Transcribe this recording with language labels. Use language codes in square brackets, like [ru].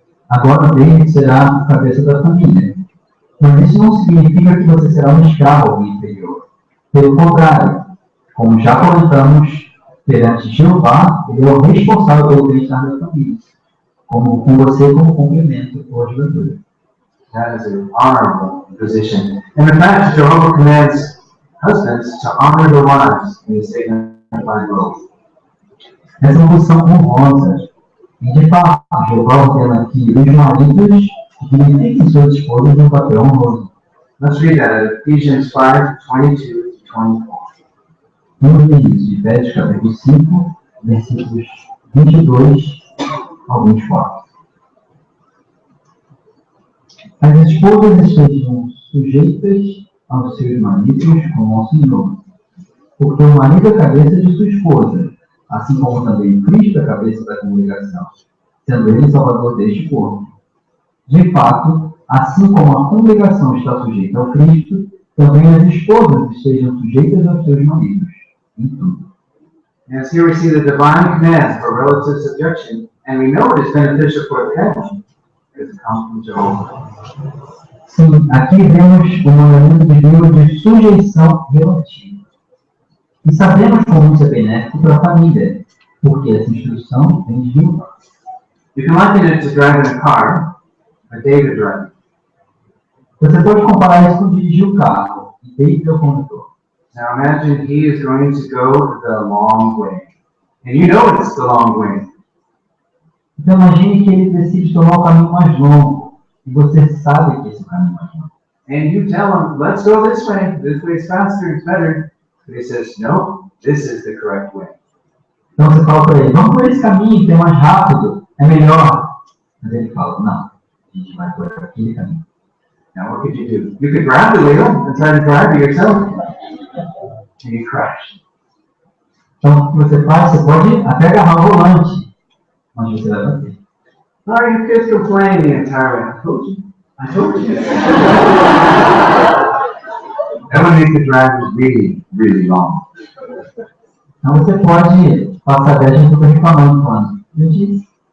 [pt] Agora, David será a cabeça da família. Mas isso não significa que você será um escravo ou inferior. Pelo contrário, como já comentamos, perante Jeová, ele é o responsável pelo bem-estar da família, com você como complemento ou ajudador. [en] That is an honorable position. And in fact, Jehovah commands husbands to honor their wives in his dignified role. [pt] Essa é uma posição honrosa. E, de fato, Jeová ordena que os maridos dignifiquem suas esposas no papel honroso. [en] Let's read that at Ephesians 5:22-24. [pt] Vamos ver isso, Efésios capítulo 5, versículos 22 ao 24. As esposas estejam sujeitas aos seus maridos como ao Senhor, porque o marido é a cabeça de sua esposa, assim como também Cristo é a cabeça da congregação, sendo ele o salvador deste corpo. De fato, assim como a congregação está sujeita ao Cristo, também as esposas estejam sujeitas aos seus maridos, em tudo. [en] Yes, here we see the divine command for relative subjection, and we know it is beneficial for the family because it comes from Jehovah. [pt] Sim, aqui vemos o mandamento de Deus de sujeição relativa. E sabemos como isso é benéfico para a família, porque essa instrução vem de Deus. [en] You can liken it to driving a car, or David driving. [pt] Você pode comparar isso com dirigir o carro, e David é o condutor. [en] Now imagine he is going to go the long way. And you know it's the long way. [pt] Então imagine que ele decide tomar o caminho mais longo, e você sabe que esse é o caminho mais longo. [en] And you tell him, let's go this way is faster, it's better. But he says, no, this is the correct way. [pt] Então você fala para ele, vamos por esse caminho, que é mais rápido, é melhor. Mas ele fala, não, a gente vai por aquele caminho. [en] Now what could you do? You could grab the wheel and try to drive it yourself. And you crash. [pt] Então o que você faz, você pode até agarrar o volante, mas você vai bater. [en] Oh, you kids complain the entire way. I told you. I told you. That would make the drive really, really long. [pt] Então você pode passar 10 minutos reclamando, falando, eu disse.